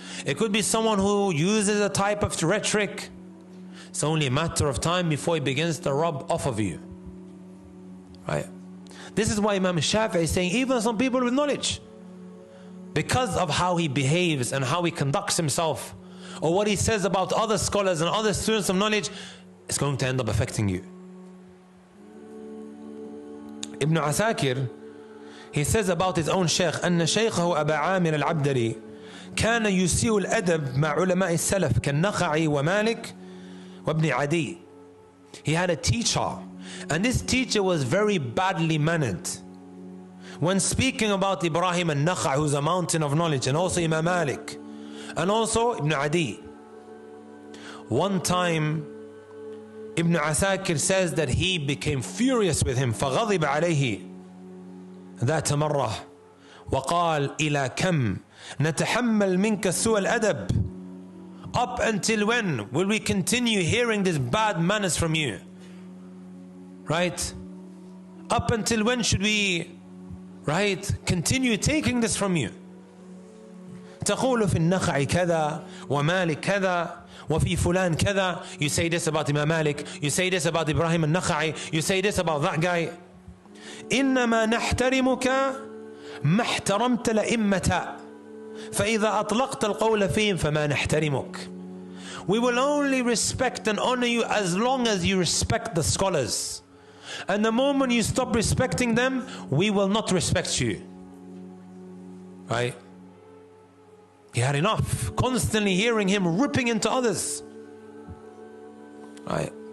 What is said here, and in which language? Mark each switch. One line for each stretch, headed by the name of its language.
English: It could be someone who uses a type of rhetoric. It's only a matter of time before he begins to rub off of you. Right? This is why Imam Shafi'i is saying even some people with knowledge, because of how he behaves and how he conducts himself, or what he says about other scholars and other students of knowledge, it's going to end up affecting you. Ibn Asakir, he says about his own sheikh,
Arabic: أن شيخه أبا عامر العبدري كان يسيء الأدب مع علماء السلف كالنخعي ومالك وابن عدي.
English: He had a teacher, and this teacher was very badly mannered. When speaking about Ibrahim al-Nakha'i, who's a mountain of knowledge, and also Imam Malik, and also Ibn Adi. One time, Ibn Asakir says that he became furious with him.
Arabic: فغضب عليه ذات مرة وقال إلى كم نتحمل منك سوء الأدب.
English: Up until when will we continue hearing this bad manners from you? Right? Up until when should we, right, continue taking this from you?
Arabic: تقول في النخع كذا ومالك كذا وفي فلان كذا.
English: You say this about Imam Malik, you say this about Ibrahim al-Nakha'i, you say this about that guy.
Arabic: إنما نحترمك ما احترمت الأئمة فإذا أطلقت القول فيهم فما نحترمك.
English: We will only respect and honor you as long as you respect the scholars. And the moment you stop respecting them, we will not respect you. Right? He had enough. Constantly hearing him ripping into others. Right?